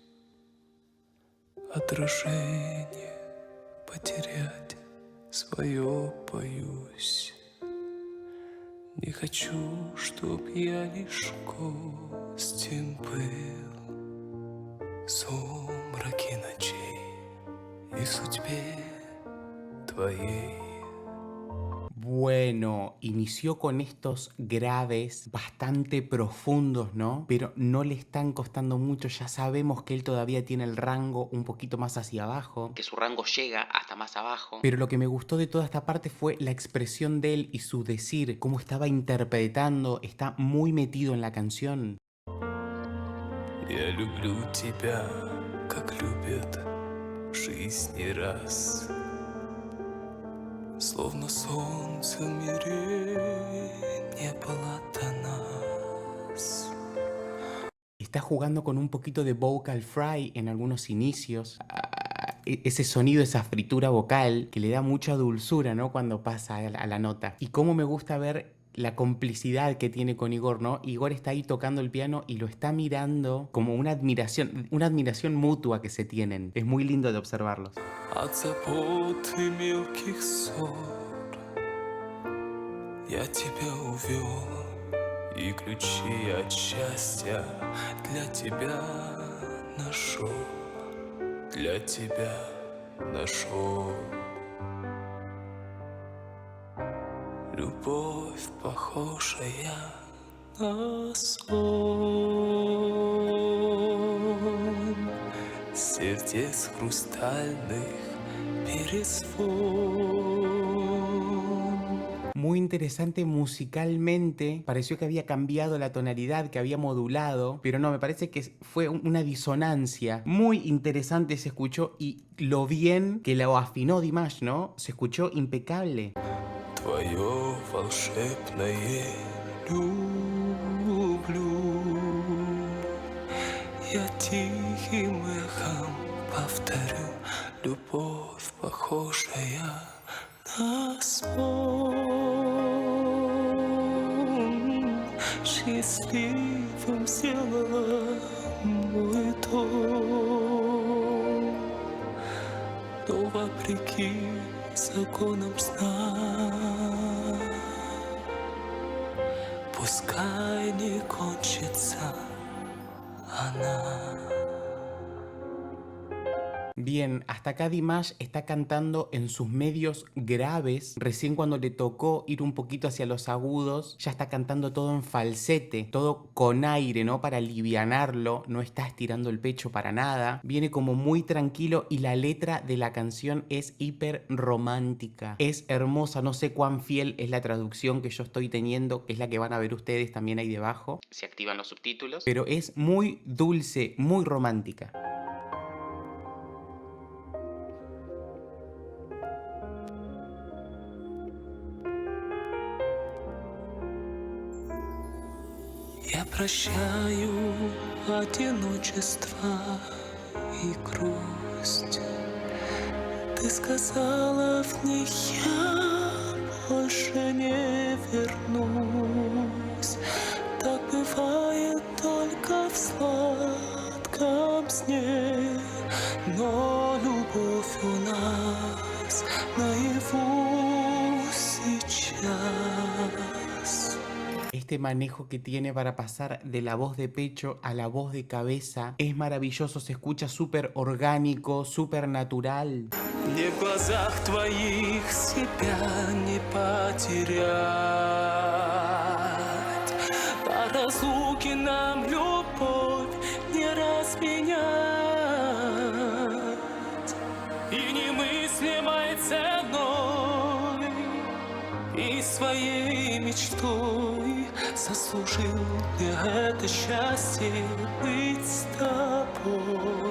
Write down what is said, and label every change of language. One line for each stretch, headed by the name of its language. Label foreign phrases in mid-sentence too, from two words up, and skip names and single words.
Russian: Отражение потерять свое боюсь. Не хочу, чтоб я лишь гостем был в сумраке ночей и судьбе твоей.
Spanish: Bueno, inició con estos graves bastante profundos, ¿no? Pero no le están costando mucho, ya sabemos que él todavía tiene el rango un poquito más hacia abajo, que su rango llega hasta más abajo. Pero lo que me gustó de toda esta parte fue la expresión de él y su decir, cómo estaba interpretando, está muy metido en la canción.
Russian: Я люблю тебя, как любят в жизни раз. Словно солнце в мире не было до нас.
Spanish: Está jugando con un poquito de
English: vocal fry
Spanish: en algunos inicios. Ese sonido, esa fritura vocal que le da mucha dulzura, ¿no? Cuando pasa a la nota. Y cómo me gusta ver la complicidad que tiene con Igor, ¿no? Igor está ahí tocando el piano y lo está mirando como una admiración mutua que se tienen. Es muy lindo de observarlos.
Russian: От забот и мелких ссор я тебя увел, и ключи от счастья для тебя нашел, для тебя нашел. Любовь, похожая на сон, сердец хрустальных перезвон.
Spanish: Muy interesante musicalmente, pareció que había cambiado la tonalidad, que había modulado, pero no, me parece que fue una disonancia. Muy interesante se escuchó y lo bien que lo afinó Dimash, ¿no? Se escuchó impecable.
Russian: Твое волшебное люблю, я тихим эхом повторю, любовь, похожая на сон, счастливым сделала мой дом, но вопреки законам сна, пускай не кончится она.
Spanish: Bien, hasta acá Dimash está cantando en sus medios graves. Recién cuando le tocó ir un poquito hacia los agudos, ya está cantando todo en falsete, todo con aire, ¿no? Para alivianarlo, no está estirando el pecho para nada. Viene como muy tranquilo y la letra de la canción es hiper romántica. Es hermosa, no sé cuán fiel es la traducción que yo estoy teniendo, que es la que van a ver ustedes también ahí debajo. Se activan los subtítulos. Pero es muy dulce, muy romántica.
Russian: Я прощаю одиночество и грусть. Ты сказала в них, я больше не вернусь. Так бывает только в сладком сне, но любовь у нас наяву сейчас.
Spanish: este manejo que tiene para pasar de la voz de pecho a la voz de cabeza es maravilloso, se escucha súper orgánico, súper natural.
Russian: Мне в глазах твоих себя не потерять. По разлуке нам любовь не разменять. И немыслимой ценой, и своей мечтой заслужил я это счастье быть с тобой.